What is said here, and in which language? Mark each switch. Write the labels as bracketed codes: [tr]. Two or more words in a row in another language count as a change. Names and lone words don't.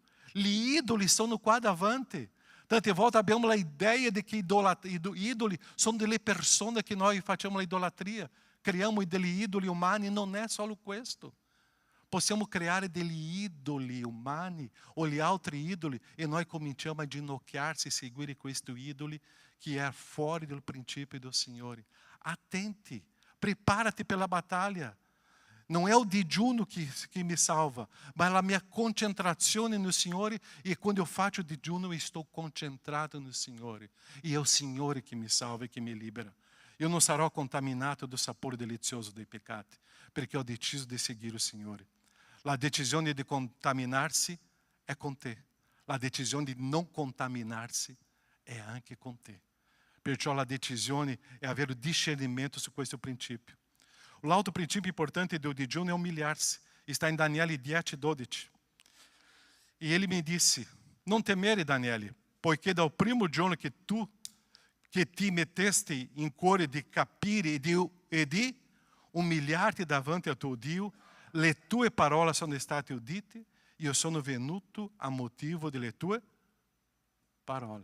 [it] Gli idoli sono qua davanti. Tante volte abbiamo l'idea di che idoli sono delle persone che noi facciamo l'idolatria. Creiamo degli idoli umani, non è solo questo. Possiamo creare degli idoli umani o gli altri idoli e noi cominciamo a ginocchiarsi e seguire questi idoli che è fuori del principio del Signore. Attenti, [pt] prepara-te pela batalha. Não é o digiuno que me salva, mas a minha concentração no Senhor. E quando eu faço o digiuno, eu estou concentrado no Senhor. E é o Senhor que me salva e que me libera. Eu não [it] sarò contaminato [pt] do sapor delicioso do pecado, porque eu decido de seguir o Senhor. A decisão de contaminar-se é com te. A decisão de não contaminar-se é anche com te. Perciò a decisão é haver o discernimento [it] su questo [pt] princípio. O outro princípio importante do digiuno é humilhar-se. Está em Daniele 10:12. E ele me disse: não [it] temere, Daniele, poiché dal primo giorno che ti mettesti in cuore di capire e di umiliar-te davanti al tuo Dio, le tue parole sono state udite, io sono venuto a motivo delle tue parole.